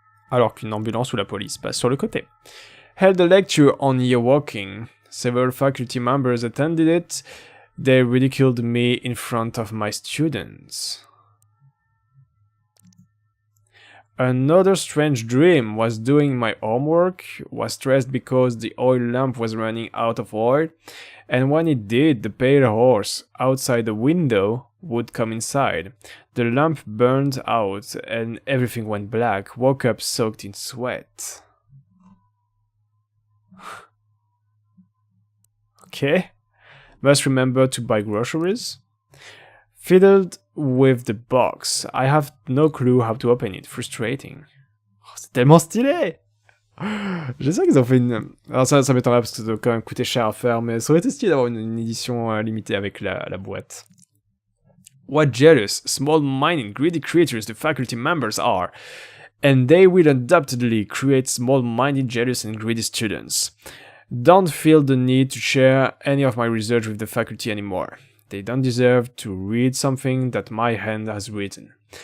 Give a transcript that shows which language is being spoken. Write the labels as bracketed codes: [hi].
[fr] Alors qu'une ambulance ou la police passe sur le côté. [en] Held a lecture on yearwalking. Several faculty members attended it. They ridiculed me in front of my students. Another strange dream was doing my homework, was stressed because the oil lamp was running out of oil, and when it did, the pale horse outside the window would come inside. The lamp burned out and everything went black. Woke up soaked in sweat. Okay. Must remember to buy groceries. Fiddled with the box. I have no clue how to open it. Frustrating. [fr] Oh, c'est tellement stylé! J'espère qu'ils ont fait une... Alors ça m'étonnerait parce que ça doit quand même coûter cher à faire, mais ça aurait été stylé d'avoir une édition limitée avec la boîte. [en] What jealous, small-minded, greedy creatures the faculty members are. And they will undoubtedly create small-minded, jealous and greedy students. Don't feel the need to share any of my research with the faculty anymore. They don't deserve to read something that my hand has written.